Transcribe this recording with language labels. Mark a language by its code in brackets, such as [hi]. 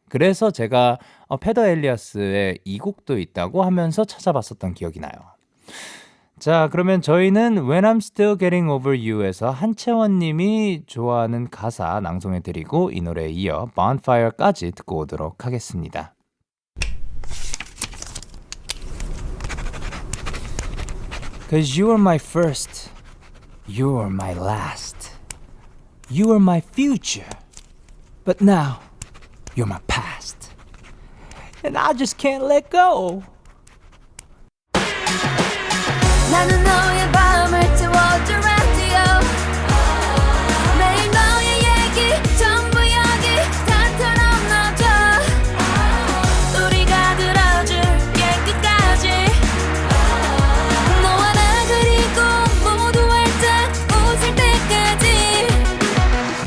[ko] 그래서 제가 페더 엘리아스의 이 곡도 있다고 하면서 찾아봤었던 기억이 나요. 자, 그러면 저희는 When I'm Still Getting Over You에서 한채원 님이 좋아하는 가사 낭송해드리고 이 노래에 이어 Bonfire까지 듣고 오도록 하겠습니다. [en] Cause you were my first, you were my last, you were my future, but now you're my past, and I just can't let go. [ko] 나는 너의 밤을 태워줄 radio. 매일 너의 얘기 전부 여기 다처럼 넣어줘. 우리가 들어줄게 끝까지. 너와 나 그리고 모두 활짝 웃을 때까지.